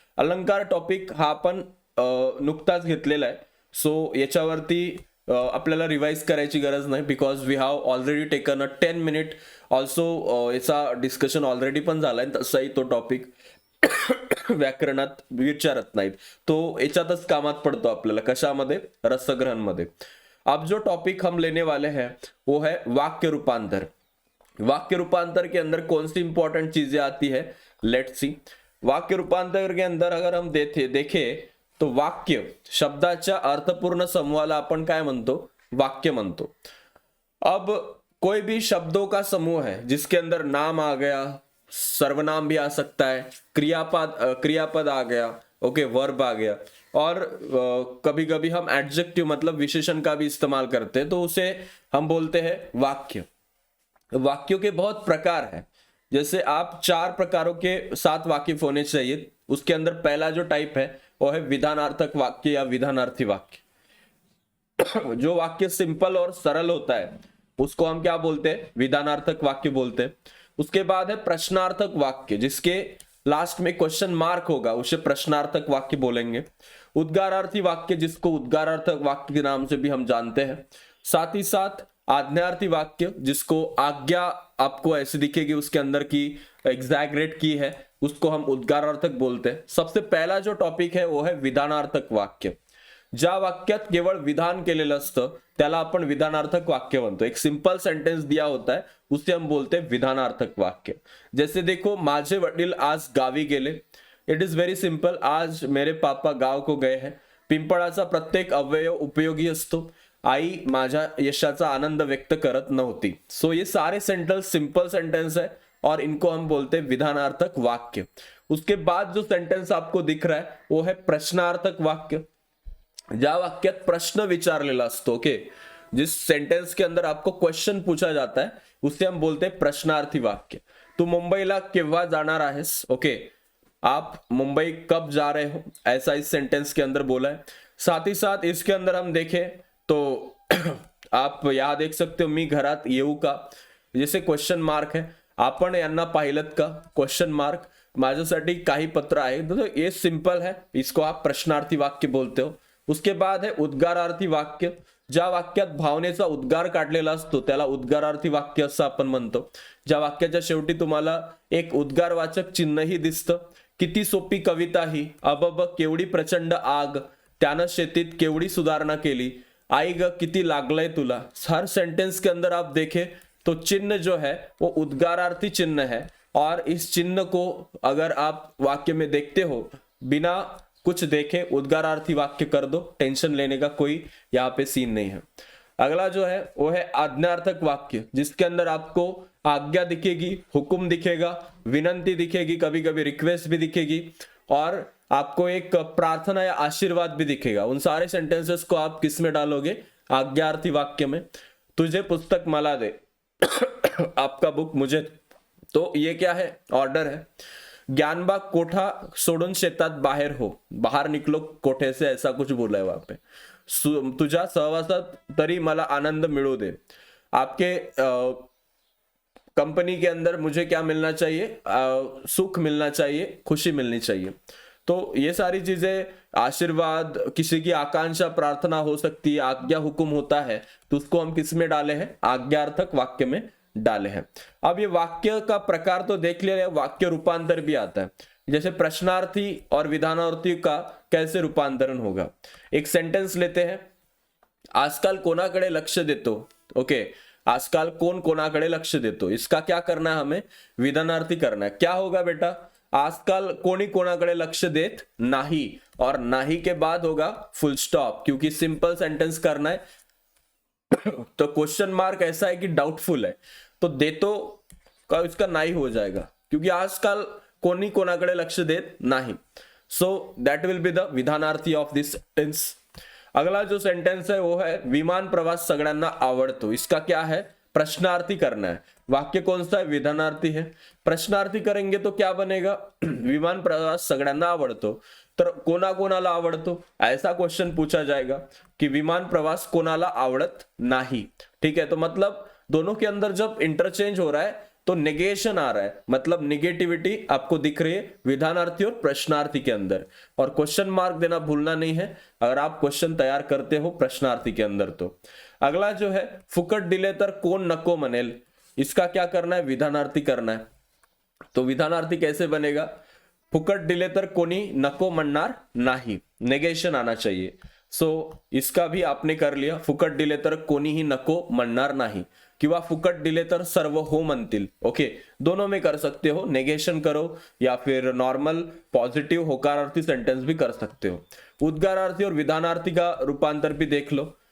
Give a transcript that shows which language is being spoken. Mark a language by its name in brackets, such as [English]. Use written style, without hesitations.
[Marathi] अलंकार टॉपिक हा आपण नुकताच घेतलेला आहे, सो याच्यावरती आपल्याला रिवाइज करायची गरज नाही, [English] Because we have already taken a 10 minute. [Marathi] Also याचा डिस्कशन ऑलरेडी पण झालाय. तसाही तो टॉपिक व्याकरणात विचारत नाहीत, तो याच्यातच कामात पडतो आपल्याला. कशामध्ये? रसग्रहण मध्ये. [Hindi] अब जो टॉपिक हम लेने वाले हैं वो है वाक्य रूपांतर. वाक्य रूपांतर के अंदर कौन सी इंपॉर्टेंट चीजें आती है, [English] Let's see. [Hindi] वाक्य रूपांतर के अंदर अगर हम देखें तो [Marathi] वाक्य शब्दाच्या अर्थपूर्ण समूहाला आपण काय म्हणतो? वाक्य म्हणतो. [Hindi] अब कोई भी शब्दों का समूह है जिसके अंदर नाम आ गया, सर्वनाम भी आ सकता है, क्रियापद आ गया, ओके, वर्ब आ गया, और कभी कभी हम एडजेक्टिव मतलब विशेषण का भी इस्तेमाल करते हैं, तो उसे हम बोलते हैं वाक्य. वाक्यों के बहुत प्रकार है. जैसे आप 4 प्रकारों के साथ वाकिफ होने चाहिए. उसके अंदर पहला जो टाइप है वो है विधानार्थक वाक्य या विधानार्थी वाक्य. जो वाक्य सिंपल और सरल होता है उसको हम क्या बोलते हैं? विधानार्थक वाक्य बोलते हैं. उसके बाद है प्रश्नार्थक वाक्य, जिसके लास्ट में क्वेश्चन मार्क होगा, उसे प्रश्नार्थक वाक्य बोलेंगे. उद्गारार्थी वाक्य, जिसको उद्गारार्थक वाक्य के नाम से भी हम जानते हैं. साथ ही साथ आज्ञार्थी वाक्य, जिसको आज्ञा आपको ऐसे दिखेगी उसके अंदर की एग्जैगरेट की है, उसको हम उद्गारार्थक बोलते हैं. सबसे पहला जो टॉपिक है वो है विधानार्थक वाक्य. [Marathi] ज्या वाक्यात केवळ विधान केलेलं असतं त्याला आपण विधानार्थक वाक्य म्हणतो. [Hindi] एक सिंपल सेंटेंस दिया होता है उसे हम बोलते हैं विधानार्थक वाक्य. जैसे देखो, [Marathi] माझे वडील आज गावी गेले. [English] it is very simple, [Hindi] आज मेरे पापा गाव को गए हैं. [Marathi] पिंपळाचा प्रत्येक अवयव उपयोगी असतो. आई माझ्या यशाचा आनंद व्यक्त करत नव्हती. [Hindi] सो ये सारे सेंटेंस सिंपल सेंटेंस है और इनको हम बोलते हैं विधानार्थक वाक्य. उसके बाद जो सेंटेंस आपको दिख रहा है वो है प्रश्नार्थक वाक्य. [Marathi] ज्या वाक्यात प्रश्न विचारलेला असतो, [Hindi] ओके, जिस सेंटेंस के अंदर आपको क्वेश्चन पूछा जाता है उसे हम बोलते हैं प्रश्नार्थी वाक्य. [Marathi] तू मुंबईला केव्हा जाणार आहेस? [Hindi] ओके, आप मुंबई कब जा रहे हो, ऐसा इस सेंटेंस के अंदर बोला है. साथ ही साथ इसके अंदर हम देखें तो आप यहां देख सकते हो, [Marathi] मी घरात येऊ का, [Hindi] जैसे क्वेश्चन मार्क है. [Marathi] आपण यांना पाहिलत का, क्वेश्चन मार्क. माझ्यासाठी काही पत्र आहे, [Hindi] तो ये सिंपल है, इसको आप प्रश्नार्थी वाक्य बोलते हो. उसके बाद है उद्गारार्थी वाक्य. [Marathi] ज्या वाक्यात भावनेचा उद्गार काढलेला असतो त्याला उद्गारार्थी वाक्य असं आपण म्हणतो. ज्या वाक्याच्या शेवटी तुम्हाला एक उद्गारवाचक चिन्हही दिसतं. किती सोपी कविता ही, अबब केवढी प्रचंड आग, त्यानं शेतीत केवढी सुधारणा केली, आई ग किती लागलंय तुला. [Hindi] हर सेंटेंस के अंदर आप देखें तो चिन्ह जो है वो उद्गारार्थी चिन्ह है, और इस चिन्ह को अगर आप वाक्य में देखते हो बिना कुछ देखे उद्गारार्थी वाक्य कर दो, टेंशन लेने का कोई यहाँ पे सीन नहीं है. अगला जो है वो है आज्ञार्थक वाक्य, जिसके अंदर आपको आज्ञा दिखेगी, हुक्म दिखेगा, विनंती दिखेगी, कभी कभी रिक्वेस्ट भी दिखेगी, और आपको एक प्रार्थना या आशीर्वाद भी दिखेगा. उन सारे सेंटेंसेस को आप किस में डालोगे? आज्ञार्थी वाक्य में. [Marathi] तुझे पुस्तक मला दे, [Hindi] आपका बुक मुझे. तो ये क्या है? ऑर्डर है. [Marathi] ज्ञानबाग कोठा सोडून शेतात बाहेर हो, [Hindi] बाहर निकलो कोठे से, ऐसा कुछ बोला है वहां पे. [Marathi] तुझ्या सहवासात तरी मला आनंद मिळू दे. [Hindi] आपके कंपनी के अंदर मुझे क्या मिलना चाहिए? सुख मिलना चाहिए, खुशी मिलनी चाहिए. तो ये सारी चीजें, आशीर्वाद, किसी की आकांक्षा प्रार्थना हो सकती है, आज्ञा हुक्म होता है, तो उसको हम किस में डाले हैं? आज्ञार्थक वाक्य में डाले हैं. अब ये वाक्य का प्रकार तो देख लिया, वाक्य रूपांतर भी आता है. जैसे प्रश्नार्थी और विधानार्थी का कैसे रूपांतरण होगा. एक सेंटेंस लेते हैं, [Marathi] आजकाल कोणाकडे लक्ष देतो. [Hindi] ओके, आजकाल कौन [Marathi] कोणाकडे लक्ष देतो, [Hindi] इसका क्या करना है? हमें विधानार्थी करना है. क्या होगा बेटा? [Marathi] आजकाल कोणी कोणाकडे लक्ष देत नाही, [Hindi] और नाही के बाद होगा फुल स्टॉप, क्योंकि सिंपल सेंटेंस करना है. तो क्वेश्चन मार्क ऐसा है कि डाउटफुल है, तो देतो का इसका नहीं हो जाएगा, क्योंकि आजकल [Marathi] कोणी कोणाकडे लक्ष देत नाही. [English] So that will be the विधानार्थी of this sentence. [Hindi] अगला जो सेंटेंस है वो है [Marathi] विमान प्रवास सगळ्यांना आवडतो. [Hindi] इसका क्या है, प्रश्नार्थी करना है. वाक्य कौन सा है, विधानार्थी है. प्रश्नार्थी करेंगे तो क्या बनेगा, [Marathi] विमान प्रवास सगळ्यांना आवडतो. तर कोणाकोणाला आवडतो, [Hindi] ऐसा क्वेश्चन पूछा जाएगा कि [Marathi] विमान प्रवास कोणाला आवडत नाही. [Hindi] ठीक है, तो मतलब दोनों के अंदर जब इंटरचेंज हो रहा है तो नेगेशन आ रहा है, मतलब निगेटिविटी आपको दिख रही है विधानार्थी और प्रश्नार्थी के अंदर. और क्वेश्चन मार्क देना भूलना नहीं है अगर आप क्वेश्चन तैयार करते हो प्रश्नार्थी के अंदर. तो अगला जो है [Marathi] फुकट दिले तर कोण नको म्हणेल. [Hindi] इसका क्या करना है, विधानार्थी करना है. तो विधानार्थी कैसे बनेगा, [Marathi] फुकट दिले तर कोणी नको म्हणणार नाही, [Hindi] नेगेशन आना चाहिए. सो इसका भी आपने कर लिया, [Marathi] फुकट दिले तर कोणीही नको म्हणणार नाही किंवा फुकट दिले तर सर्व हो म्हणतील. [Hindi] ओके, दोनों में कर सकते हो, नेगेशन करो या फिर नॉर्मल पॉजिटिव होकारार्थी सेंटेंस भी कर सकते हो. उद्गारार्थी और विधानार्थी का रूपांतर भी देख लो.